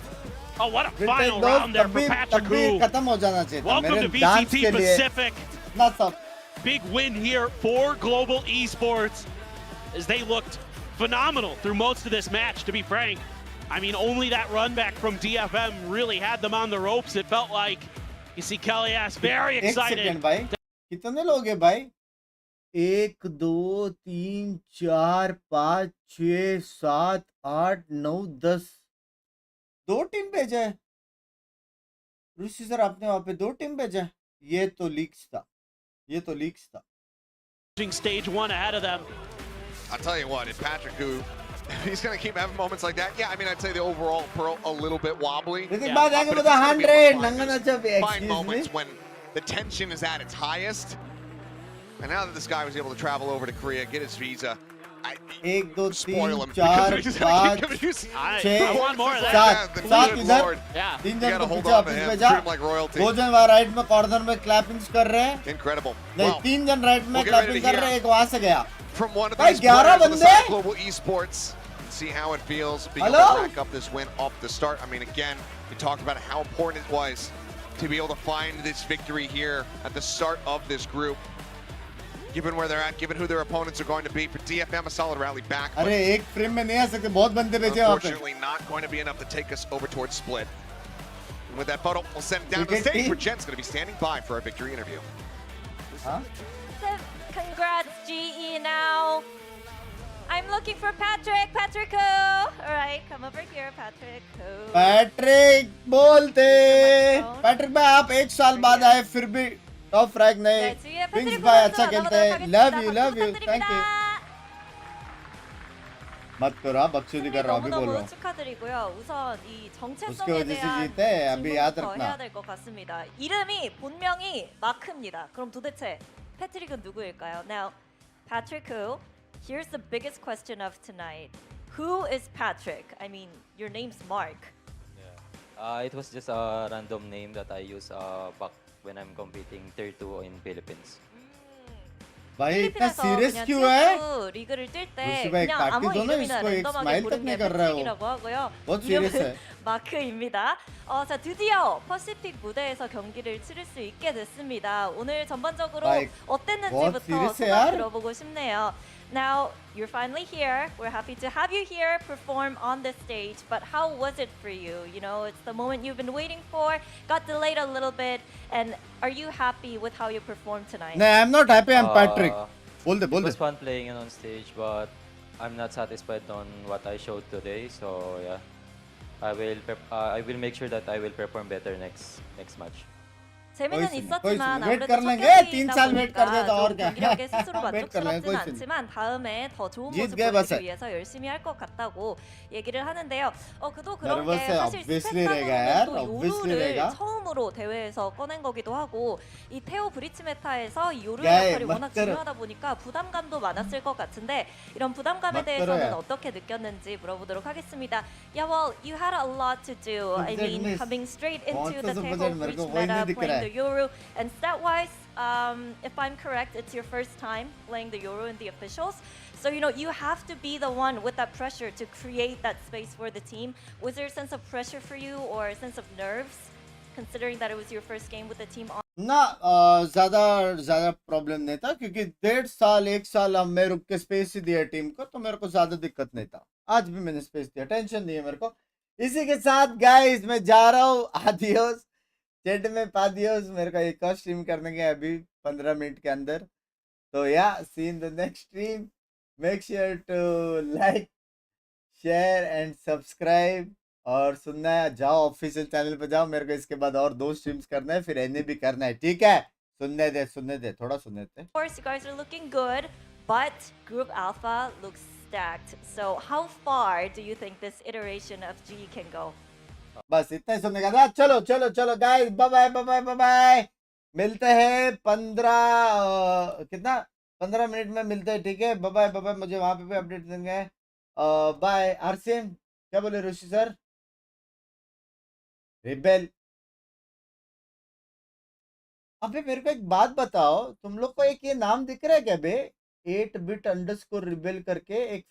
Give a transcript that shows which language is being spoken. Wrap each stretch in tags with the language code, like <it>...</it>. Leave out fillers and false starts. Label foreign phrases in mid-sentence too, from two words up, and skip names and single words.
<en>Oh, what a final round there for Patrick, who welcome to VCT Pacific. Big win here for Global Esports as they looked phenomenal through most of this match, to be frank. I mean, only that run back from DFM really had them on the ropes. It felt like, you see Kelly S very excited.</en> <hi>एक सेकंड भाई कितने लोग हैं भाई 1 2 3 4 5 6 7 8 9 10 दो टीम भेजा है ऋषि सर आपने वहां पे 2 टीम भेजा है ये तो लीक्स था</hi> <en>Stage 1 ahead of them. I'll tell you what, if Patrick, who he's going to keep having moments like that, yeah, I mean, I'd say the overall Pearl a little bit wobbly. Find moments when the tension is at its highest. And now that this guy was able to travel over to Korea, get his visa, 1 2 spoil 3 him. 4 5 6 I want more of that.</en> <hi>7 इधर</hi> <en>Lord. 3 You</en> <hi>जन</hi> <en>gotta</en> <hi>को</hi> <en>hold</en> <hi>पीछे</hi> <en>on to</en> <hi>ऑफिस</hi> <en>him,</en> <hi>में जा</hi> <en>treat him like royalty.</en> <hi>2 जन वहाँ राइट में कॉर्नर में क्लैपिंग्स कर रहे हैं</hi> <en>Incredible.</en> <hi>नहीं</hi> <en>Well,</en> <hi>3 जन राइट में</hi> <en>we'll get ready</en> <hi>क्लैपिंग</hi> <en>to</en> <hi>कर रहे</hi> <en>hear</en> <hi>हैं एक वहां से गया</hi> <en>from one of</en> <hi>भाई</hi> <en>these 11 players on the</en> <hi>बंदे</hi> <en>side of Global Esports, see how it feels being able to Hello? rack up this win off the start. I mean, again, we talked about how important it was to be able to find this victory here at the start of this group. Given where they're at, given who their opponents are going to be, for DFM, a solid rally back.</en> <hi>अरे एक फ्रेम में नहीं आ सकते बहुत बंदे भेजे वहां पे</hi> <en>Unfortunately, not going to be enough to take us over towards split. And with that photo, we'll send it down to the stage where Jen's going to be standing by for our victory interview. Huh? Congrats, GE now. I'm looking for Patrick. Patrick, all right, come over here, Patrick.</en> <hi>पैट्रिक बोलते पैट्रिक भाई आप 1 साल बाद आए फिर भी</hi> <en>top frag</en> <hi>नहीं बिंक्स भाई अच्छा खेलते हैं</hi> <en>love you thank you</en> <hi>मत करो आप बकचोदी कर रहा हूँ अभी बोल रहा हूँ</hi> <ko>축하드리고요. 우선 이</ko> <hi>उसके</hi> <ko>정체성에</ko> <hi>वजह से</hi> <ko>대한</ko> <hi>जीते हैं अभी याद</hi> <ko>질문부터</ko> <hi>रखना</hi> <ko>해야 될 것 같습니다. 이름이 본명이 마크입니다. 그럼 도대체 패트릭은 누구일까요?</ko> <en>Now, Patrick who? Here's the biggest question of tonight. Who is Patrick? I mean, your name's Mark. It was just a random name that I use back when I'm competing tier 2 in Philippines.</en> <hi>भाई इतना</hi> <ko>필리핀에서</ko> <hi>सीरियस</hi> <ko>그냥</ko> <hi>क्यों है</hi> <ko>튜브 리그를 뛸 때</ko> <hi>루시 भाई</hi> <ko>그냥</ko> <hi>काट</hi> <ko>아무</ko> <hi>के दो ना</hi> <ko>이름이나</ko> <hi>इसको एक</hi> <ko>랜덤하게</ko> <hi>स्माइल तक</hi> <ko>고른 게</ko> <hi>नहीं कर रहा है वो</hi> <ko>패트릭이라고 하고요.</ko> <hi>बहुत सीरियस है</hi> <ko>이름은 마크입니다. 자, 드디어 퍼시픽 무대에서 경기를 치를 수 있게 됐습니다. 오늘 전반적으로</ko> <hi>भाई</hi> <ko>어땠는지부터</ko> <hi>serious है</hi> <ko>소감</ko> <hi>यार।</hi> <ko>들어보고 싶네요.</ko> <en>Now, you're finally here. We're happy to have you here perform on the stage. But how was it for you? You know, it's the moment you've been waiting for. Got delayed a little bit. And are you happy with how you performed tonight? No, I'm not happy. I'm Patrick.</en> <hi>बोल दे</hi> <en>It was fun playing on stage, but I'm not satisfied on what I showed today. So yeah, I will make sure that I will perform better next match.</en> <ko>재미는</ko> <hi>वेट</hi> <ko>있었지만</ko> <hi>कर</hi> <ko>아무래도 첫</ko> <hi>लेंगे 3 साल वेट कर दे</hi> <ko>경기다</ko> <hi>तो और</hi> <ko>보니까</ko> <hi>क्या</hi> <ko>좀 경기력에 스스로</ko> <hi>वेट कर लेंगे</hi> <ko>만족스럽진</ko> <hi>कोई सीन</hi> <ko>않지만 다음에 더 좋은</ko> <hi>जीत</hi> <ko>모습</ko> <hi>गए बस</hi> <ko>보여주기 위해서 열심히 할 것 같다고 얘기를 하는데요. 그도 그런</ko> <hi>नर्वस</hi> <ko>게</ko> <hi>है</hi> <ko>사실</ko> <hi>ऑब्वियसली रहेगा</hi> <ko>스펙상으로는</ko> <hi>यार</hi> <ko>또</ko> <hi>ऑब्वियसली</hi> <ko>요루를</ko> <hi>रहेगा</hi> <ko>처음으로 대회에서 꺼낸 거기도 하고 이 테오 브리치 메타에서 이 요루의</ko> <hi>क्या है</hi> <ko>역할이</ko> <hi>मत</hi> <ko>워낙</ko> <hi>करो</hi> <ko>중요하다 보니까 부담감도 많았을 것 같은데 이런 부담감에</ko> <hi>मत करो</hi> <ko>대해서는</ko> <hi>यार</hi> <ko>어떻게 느꼈는지 물어보도록 하겠습니다.</ko> <en>Yeah, well, you had a lot to do. I</en> <hi>सुपर</hi> <en>mean,</en> <hi>मिस</hi> <en>coming straight</en> <hi>कौन</hi> <en>into</en> <hi>सा</hi> <en>the</en> <hi>सुपर</hi> <en>Teho</en> <hi>मेरे</hi> <en>Breach</en> <hi>को वही नहीं</hi> <en>meta,</en> <hi>दिख रहा</hi> <en>playing</en> <hi>है</hi> <en>the Yoru, and stat-wise, if I'm correct, it's your first time playing the Yoru in the officials. So, you know, you have to be the one with that pressure to create that space for the team. Was there a sense of pressure for you or a sense of nerves, considering that it was your first game with the team on?</en> <hi>ना ज्यादा ज्यादा प्रॉब्लम नहीं था क्योंकि 1.5 साल 1 साल अब मैं रुक के स्पेस ही दिया टीम को तो मेरे को ज्यादा दिक्कत नहीं था आज भी मैंने स्पेस दिया टेंशन नहीं है मेरे को इसी के साथ गाइस मैं जा रहा हूँ आदियोस चैट में पादियोस मेरे को एक और स्ट्रीम करने के अभी 15 मिनट के अंदर तो या</hi> <en>see in the next stream make sure to like share and subscribe</en> <hi>और सुनना है जाओ ऑफिशियल चैनल पे जाओ मेरे को इसके बाद और 2 स्ट्रीम्स करना है फिर एने भी करना है ठीक है सुनने दे थोड़ा सुनने दे</hi> <en>Of course, you guys are looking good, but Group Alpha looks stacked. So how far do you think this iteration of G can go?</en> <hi>बस इतना ही सुनने का था चलो चलो चलो गाइस बाय बाय बाय बाय बाय मिलते हैं 15 मिनट में मिलते हैं ठीक है बाय बाय मुझे वहां पे भी अपडेट देंगे बाय आरसीएम क्या बोले ऋषि सर रिबेल अबे मेरे को एक बात बताओ तुम लोग को एक ये नाम दिख रहा है क्या बे 8bit_ रिबेल करके</hi>